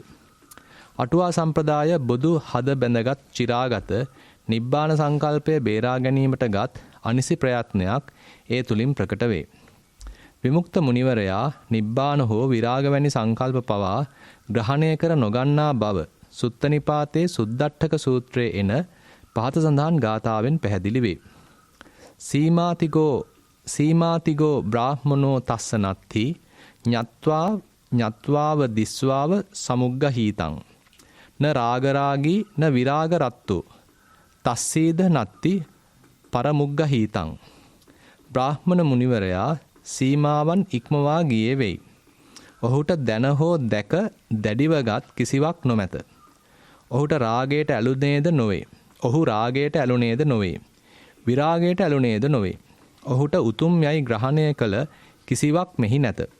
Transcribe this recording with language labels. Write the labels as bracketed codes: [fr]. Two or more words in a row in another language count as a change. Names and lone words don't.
[si] අටුවා සම්ප්‍රදාය බුදු හද බැඳගත් චිරාගත නිබ්බාන සංකල්පය බේරා ගැනීමටගත් අනිසි ප්‍රයත්නයක් ඒ තුලින් ප්‍රකට වේ. විමුක්ත මුනිවරයා නිබ්බාන හෝ විරාග වැනි සංකල්ප පවා ග්‍රහණය කර නොගන්නා බව සුත්තනිපාතේ සුද්දට්ඨක සූත්‍රයේ එන පහත සඳහන් ගාථාවෙන් පැහැදිලි වේ. [pi] සීමාතිගෝ බ්‍රාහ්මනෝ තස්ස නත්ති ඤත්වාව දිස්වාව සමුග්ගහීතං න රාගරාගී න විරාගරත්තු තස්සීද නත්ති පරමුග්ගහීතං. [si] බ්‍රාහ්මණ මුනිවරයා සීමාවන් ඉක්මවා ගියේ වෙයි. ඔහුට දැන හෝ දැක දැඩිවගත් කිසිවක් නොමැත. ඔහුට රාගයට ඇලුනේද නොවේ. ඔහු රාගයට ඇලුනේද නොවේ. විරාගයට ඇලුනේද නොවේ. ඔහුට උතුම් යයි ග්‍රහණය කළ කිසිවක් මෙහි නැත.